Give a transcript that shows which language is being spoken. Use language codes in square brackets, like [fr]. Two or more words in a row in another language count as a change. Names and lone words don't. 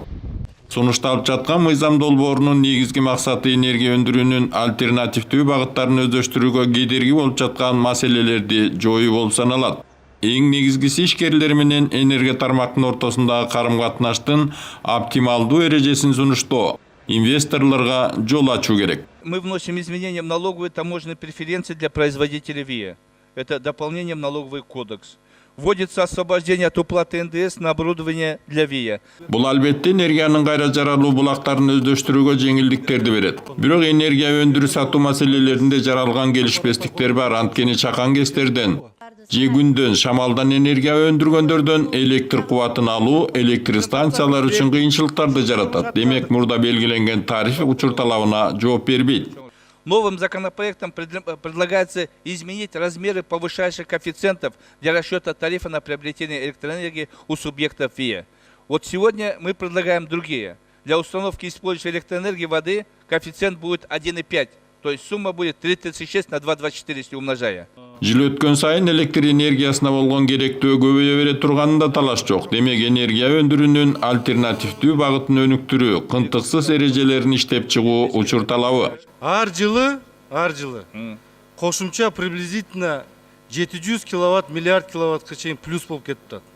[ky] Сунушталып жаткан мыйзам долбоорунун негизги максаты энергия өндүрүүнүн альтернативдүү багыттарын өздөштүрүүгө кедерги болуп жаткан маселелерди жоюу болуп саналат. Эң негизгиси ишкерлер менен энергия тармактын ортосундагы карым-катнаштын оптималдуу эрежесин сунуштоо, инвесторлорго жол ачуу керек. [ru] Мы вносим изменения в налоговые таможенные преференции для производителей ВИА. Это дополнение в налоговый кодекс. Вводится освобождение от уплаты НДС на оборудование для ВИА. [ky] Бул албетте энергиянын кайра жаралуу булактарын өздөштүрүүгө жеңилдиктерди берет. Бирок энергия өндүрүү сатуу маселелеринде жаралган келишпестиктер бар. Анткени чакан гэстерден же күндөн, шамалдан энергия өндүргөндөрдөн электр кубатын алуу электр станциялар үчүн кыйынчылыктарды жаратат. Демек, мурда белгиленген тариф учур талабына жооп бербейт. [ru] Новым законопроектом предлагается изменить размеры повышающих коэффициентов для расчета тарифа на приобретение электроэнергии у субъектов ВИА. Вот сегодня мы предлагаем другие. Для установки и использования электроэнергии воды коэффициент будет 1,5. То есть сумма будет 3,36 на 2,24, если умножая. [ky] Жыл өткөн сайын электр энергиясына болгон керектөө көбөйө бере турганында талаш жок. Демек, энергия өндүрүүнүн альтернативдүү багытын өнүктүрүү, кынтыксыз эрежелерин иштеп чыгуу учур талабы. Ар жылы кошумча приблизительно 700 киловатт, миллиард киловаттка чейин плюс болуп кетип атат.